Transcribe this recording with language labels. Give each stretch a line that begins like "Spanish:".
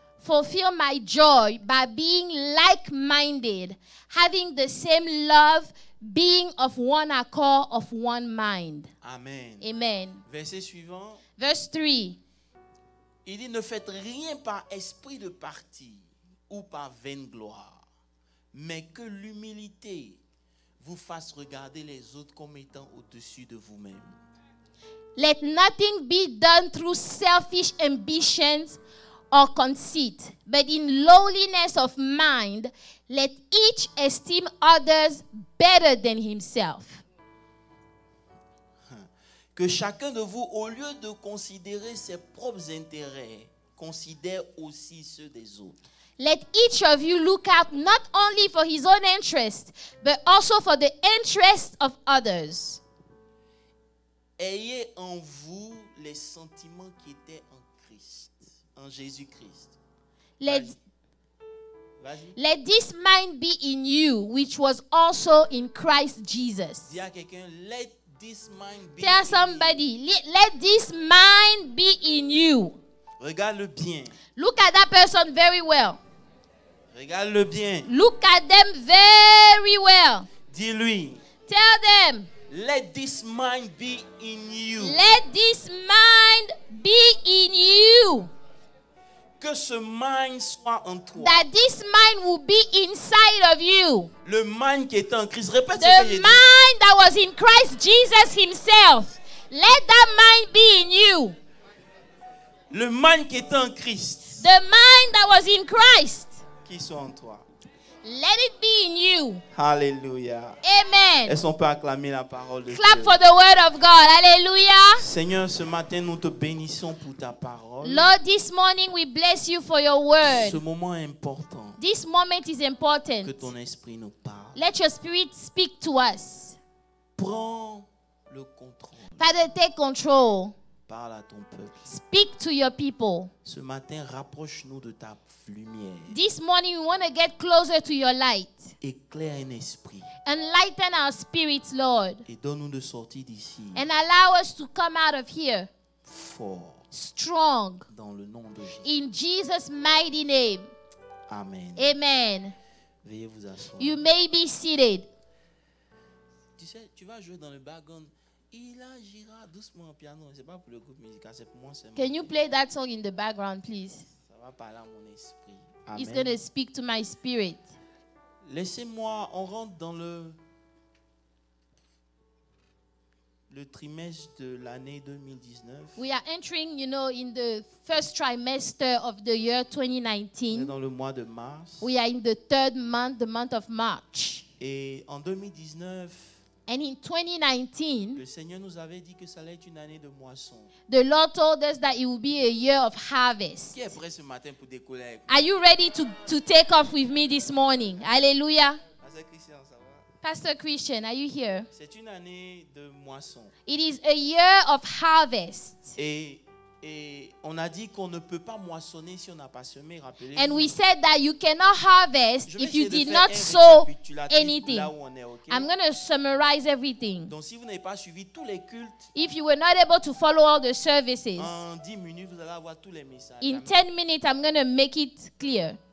English: Fulfill my joy by being like-minded, having the same love, being of one accord, of one mind. Amen. Amen.
French: Verset suivant.
English: Verse 3.
French: Il dit, ne faites rien par esprit de parti ou par vaine gloire, mais que l'humilité vous fasse regarder les autres comme étant au-dessus de vous-même.
English: Let nothing be done through selfish ambitions or conceit, but in lowliness of mind, let each esteem others better than himself.
French: Que chacun de vous, au lieu de considérer ses propres intérêts, considère aussi ceux des autres.
English: Let each of you look out not only for his own interest, but also for the interest of others.
French: Ayez en vous les sentiments qui étaient en Christ, en Jésus-Christ. Vas-y.
English: Let this mind be in you, which was also in Christ Jesus.
French: Dis à quelqu'un,
English: let this mind be Tell in somebody, let this mind be in you.
French: you. Regarde-le bien.
English: Look at that person very well.
French: Regarde-le bien.
English: Look at them very well.
French: Dis-lui,
English: Tell them, let this mind be in you. let this mind be in you.
French: Que ce mind soit en toi.
English: That this mind will be inside of you.
French: Le mind qui est en Christ. Répète
English: The
French: ce que j'ai dit.
English: mind that was in Christ Jesus himself. Let that mind be in you.
French: Le mind qui est en Christ.
English: The mind that was in Christ.
French: Qui soit en toi.
English: Let it be in you.
French: Alléluia.
English: Amen.
French: Est-ce qu'on peut acclamer la parole de
English: Clap
French: Dieu?
English: for the word of God. Hallelujah.
French: Seigneur, ce matin, nous te bénissons pour ta parole.
English: Lord, this morning we bless you for your
French: Ce
English: word.
French: moment est important.
English: This moment is
French: Que
English: important.
French: ton esprit nous parle.
English: Let your spirit speak to us.
French: Prends le contrôle.
English: Father, take control.
French: Parle à ton peuple.
English: Speak to your people.
French: Ce matin, rapproche-nous de ta lumière.
English: This morning we want to get closer to your light.
French: Éclaire un esprit.
English: Enlighten our spirits, Lord.
French: Et donne-nous de sortir d'ici.
English: And allow us to come out of here
French: Fort.
English: strong.
French: Dans le nom de Jésus.
English: In Jesus' mighty name. Amen. Amen.
French: Veuillez vous asseoir.
English: You may be seated.
French: Tu sais, tu vas jouer dans le background. Il agira doucement au piano. C'est pas pour le groupe musical, c'est pour moi seulement.
English: Can you play that song in the background, please?
French: Ça va parler à mon esprit.
English: It's Amen. going to speak to my spirit.
French: Laissez-moi, on rentre dans le trimestre de l'année 2019.
English: We are entering, in the first trimester of the year
French: On est
English: 2019.
French: dans le mois de mars.
English: We are in the third month, the month of March.
French: Et en 2019,
English: And in 2019,
French: le Seigneur nous avait dit que ça allait être une année de moisson.
English: the Lord told us that it will be a year of harvest.
French: Qui est prêt ce matin pour décoller avec moi?
English: Are you ready to take off with me this morning? Hallelujah.
French: Pasteur Christian, ça va?
English: Pastor Christian, are you here?
French: C'est une année de moisson.
English: It is a year of harvest.
French: Et on a dit qu'on ne peut pas moissonner si on n'a pas semé. Rappelez-vous.
English: And we said that you cannot harvest
French: Je vais
English: if you
French: essayer de
English: did
French: faire
English: not
French: un
English: sow
French: récapitulatif
English: anything.
French: là où on est, ok?
English: I'm going to summarize everything.
French: Donc si vous n'avez pas suivi tous les cultes,
English: If you were not able to follow all the services,
French: en 10 minutes, vous allez avoir tous les messages.
English: in Amen. 10 minutes, I'm going to make it clear.